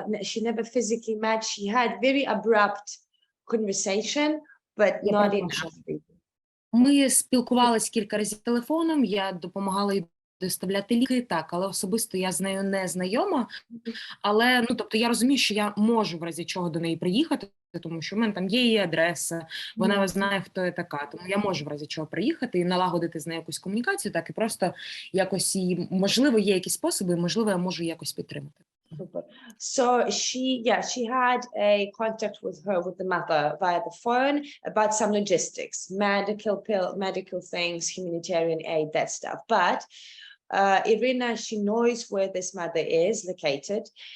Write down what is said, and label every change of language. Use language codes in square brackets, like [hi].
[en] She never physically met. She had very abrupt conversation, but not enough. [uk] Ми спілкувались кілька разів телефоном, я допомагала їй доставляти ліки, так, але особисто я з нею не знайома. Але, ну, тобто я розумію, що я можу в разі чого до неї приїхати, тому що в мене там є її адреса, вона знає, хто я така, тому я можу в разі чого приїхати і налагодити з нею якусь комунікацію, так, і просто якось її, можливо, є якісь способи, можливо, я можу якось підтримати. [en] Super. So she had a contact with the mother via the phone about some logistics, medical things, humanitarian aid, that stuff. But Irina, she knows where this mother is located.